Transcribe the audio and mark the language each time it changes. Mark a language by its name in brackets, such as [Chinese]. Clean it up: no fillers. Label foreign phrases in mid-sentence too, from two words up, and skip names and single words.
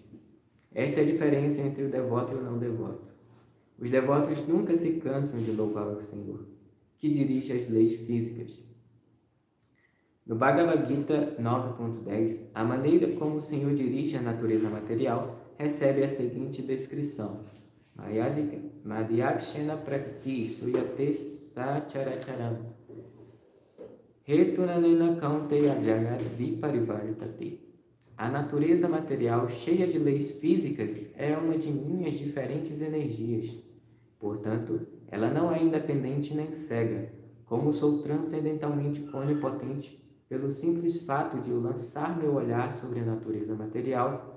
[Portuguese] Esta é a diferença entre o devoto e o não devoto. Os devotos nunca se cansam de louvar o Senhor, que dirige as leis físicas. No Bhagavad Gita 9.10, a maneira como o Senhor dirige a natureza material recebe a seguinte descrição: [Sanskrit] Madhyakshena prakriti suyate sacharacharam hetunanena kaunteya jagat viparivartate. [Portuguese] A natureza material cheia de leis físicas é uma de minhas diferentes energias. Portanto, ela não é independente nem cega, como sou transcendentalmente onipotente pelo simples fato de eu lançar meu olhar sobre a natureza material.